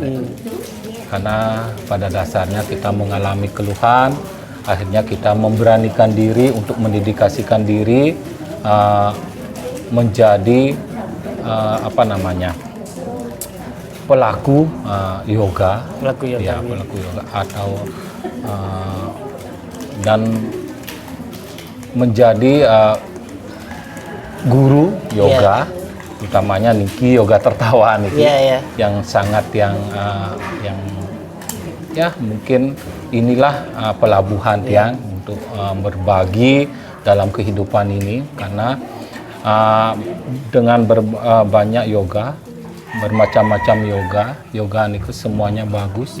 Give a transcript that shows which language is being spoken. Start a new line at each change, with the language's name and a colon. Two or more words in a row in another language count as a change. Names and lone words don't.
Indonesian: Karena pada dasarnya kita mengalami keluhan, akhirnya kita memberanikan diri untuk mendedikasikan diri menjadi pelaku yoga. Ya, pelaku yoga atau dan menjadi guru yoga, utamanya niki yoga tertawa niki, yang sangat yang ya mungkin inilah pelabuhan Tiang untuk berbagi dalam kehidupan ini, karena dengan banyak yoga, bermacam-macam yoga niku semuanya bagus.